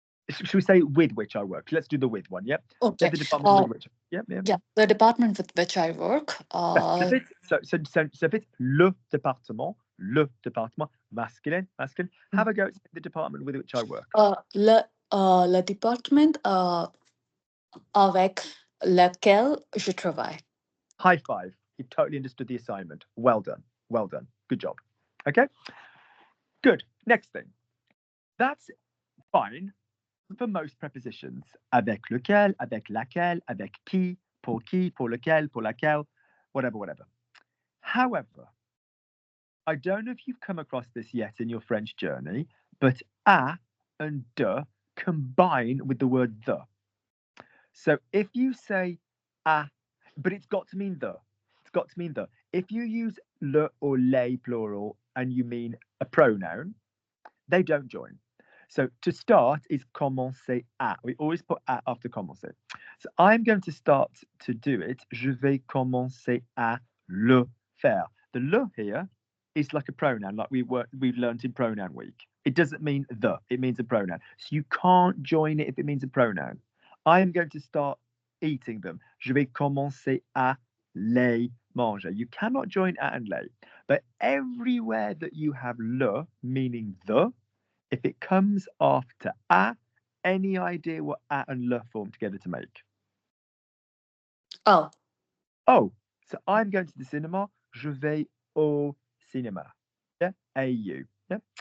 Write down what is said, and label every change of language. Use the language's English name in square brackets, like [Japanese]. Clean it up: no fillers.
[English] Should we say with which I work? Let's do the with one, yep. Okay. The department with which. Yep. Yeah, the department with which I work. So if it's le département, masculine. Have a go at the department with which I work. [French] Le département avec lequel je travaille. [English] High five. You've totally understood the assignment. Well done. Good job. Okay. Good. Next thing. That's fine for most prepositions. [French] Avec lequel, avec laquelle, avec qui, pour lequel, pour laquelle, whatever. [English] However, I don't know if you've come across this yet in your French journey, but a and de combine with the word the. So if you say a, but it's got to mean the. If you use le or les plural and you mean a pronoun, they don't join. So to start is commencer à. We always put à after commencer. So I'm going to start to do it. [French] Je vais commencer à le faire. [English] The le here is like a pronoun, like we've learned in pronoun week. It doesn't mean the, it means a pronoun. So you can't join it if it means a pronoun. I am going to start eating them. [French] Je vais commencer à les manger. [English] You cannot join à and les. But everywhere that you have le, meaning the, if it comes after a, any idea what a and le form together to make? Oh. So I'm going to the cinema. [French] Je vais au cinéma. [English] Yeah, au. Yeah.